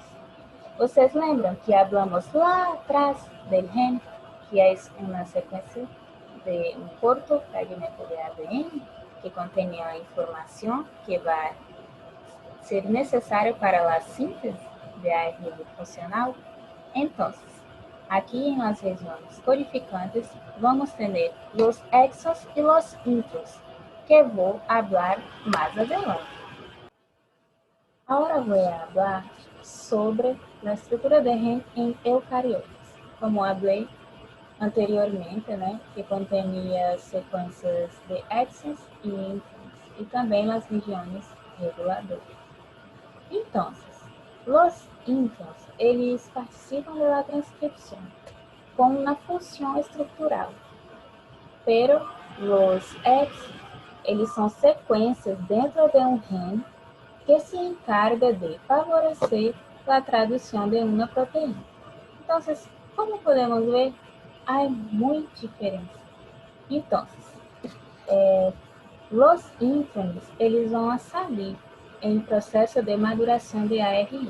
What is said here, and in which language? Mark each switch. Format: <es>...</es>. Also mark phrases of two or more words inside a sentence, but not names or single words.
<pt>Vocês lembram que falamos lá atrás do gen, que é uma sequência de um curto fragmento de ADN que contém a informação que vai ser necessária para a síntese de ARN funcional? Então,</pt> <es>Aquí en las regiones codificantes vamos a tener los exos y los intros, que voy a hablar más adelante. Ahora voy a hablar sobre la estructura de gen en eucariotas, como hablé anteriormente,</es> <pt>né, que contenía sequências de exons e introns, e também</pt> <es>las regiones reguladoras.</es> <pt>Então,</pt> <es>los introns,</es> <pt>eles participam da transcrição com uma função estrutural,</pt> <es>pero los exons,</es> <pt>eles são sequências dentro de um gen que</pt> <es>se encarga de favorecer</es> <pt>a tradução de uma proteína. Então, como podemos ver, há muita diferença. Então, os intrones, eles vão</pt> <es>a salir</es> <pt>em processo de maduração de ARN.</pt>